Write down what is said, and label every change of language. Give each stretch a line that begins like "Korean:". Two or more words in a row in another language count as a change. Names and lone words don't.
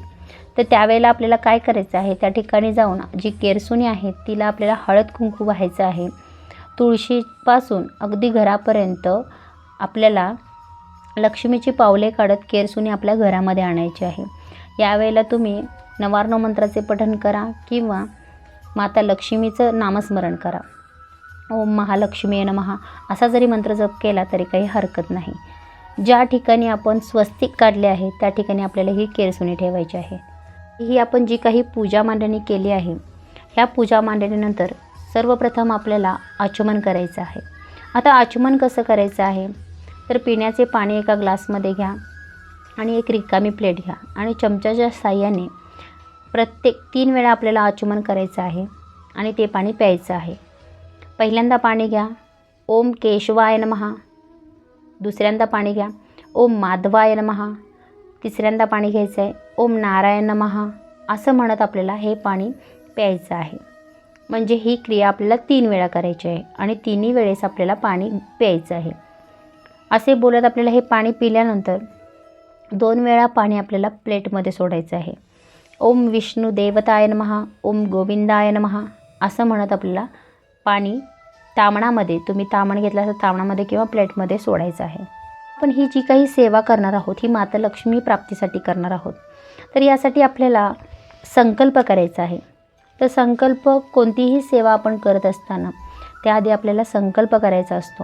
Marathi: तर त्यावेळेला आपल्याला काय करायचं आहे, त्या ठिकाणी जाऊन जी केरसुणी आहे तिला आपल्याला हळद कुंकू व्हायचं आहे. तुळशीपासून अगदी घरापर्यंत आपल्याला लक्ष्मीची पावले काढत केरसुणी आपल्या घरामध्ये आणायची आहे. यावेळेला तुम्ही नवार्णव मंत्राचे पठण करा किंवा माता लक्ष्मीचं नामस्मरण करा.
Sanskrit: ओम महालक्ष्मी नमः
Marathi: असा जरी मंत्र जप केला तरी काही हरकत नाही. ज्या ठिकाणी आपण स्वस्तिक काढले आहे त्या ठिकाणी आपल्याला ही केरसुणी ठेवायची आहे. ही आपण जी काही पूजा मांडणी केली आहे, ह्या पूजा मांडणीनंतर सर्वप्रथम आपल्याला आचमन करायचं आहे. आता आचमन कसं करायचं आहे, तर पिण्याचे पाणी एका ग्लासमध्ये घ्या आणि एक रिकामी प्लेट घ्या आणि चमच्याच्या साहाय्याने प्रत्येक 3 वेळा आपल्याला आचमन करायचं आहे आणि ते पाणी प्यायचं आहे. पहिल्यांदा पाणी घ्या,
Sanskrit: ओम केशवाय नमः.
Marathi: दुसऱ्यांदा पाणी घ्या,
Sanskrit: ओम माधवाय नमः.
Marathi: तिसऱ्यांदा पाणी घ्यायचं आहे,
Sanskrit: ओम नारायण नमः.
Marathi: असं म्हणत आपल्याला हे पाणी प्यायचं आहे. म्हणजे ही क्रिया आपल्याला 3 वेळा करायची आहे आणि 3ही वेळेस आपल्याला पाणी प्यायचं आहे. असे बोलत आपल्याला हे पाणी पिल्यानंतर 2 वेळा पाणी आपल्याला प्लेटमध्ये सोडायचं आहे.
Sanskrit: ओम विष्णू देवताय नमः, ओम गोविंदाय नमः
Marathi: असं म्हणत आपल्याला पाणी तामणामध्ये, तुम्ही तामण घेतला तर तामणामध्ये किंवा प्लेटमध्ये सोडायचं आहे. पण ही जी काही सेवा करणार आहोत ही माता लक्ष्मी प्राप्तीसाठी करणार आहोत. तर यासाठी आपल्याला संकल्प करायचा आहे. तर संकल्प कोणतीही सेवा आपण करत असताना त्याआधी आपल्याला संकल्प करायचा असतो.